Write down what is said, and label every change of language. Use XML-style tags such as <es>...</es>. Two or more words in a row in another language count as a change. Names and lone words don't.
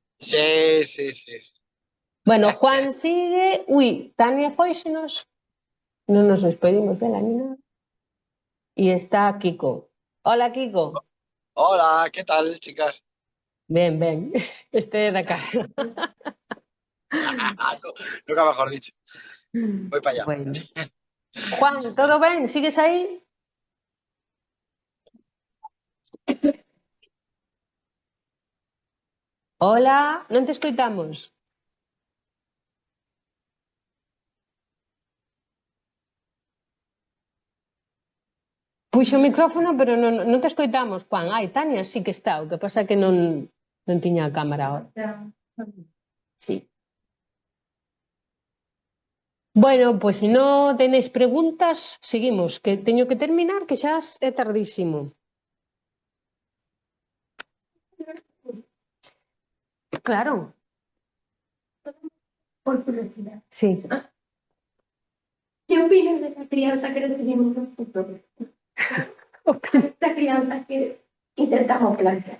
<es>Sí, sí, sí.</es> <gl>Bueno, Juan sigue. Ui, Tania foixenos. Non nos despedimos dela ni nada. E está Kiko. Hola, Kiko.</gl> <es>Hola, ¿qué tal, chicas?</es> <gl>Ben, ben. Este é da casa.</gl> <es>Nunca mejor dicho. Voy para allá. Bueno.</es> <gl>Juan, todo ben? Sigues aí? Hola, non te escoitamos. Puxo o micrófono, pero non te escoitamos, Juan. Ai, Tania sí que está, o que pasa é que non tiña a cámara ahora. Sí. Bueno, pois se non tenéis preguntas, seguimos, que teño que terminar, que xa é tardísimo.</gl> <es>Claro. Por curiosidad. Sí. ¿Qué opinas de la crianza que recibimos nosotros? Esta crianza que intentamos plantear.</es>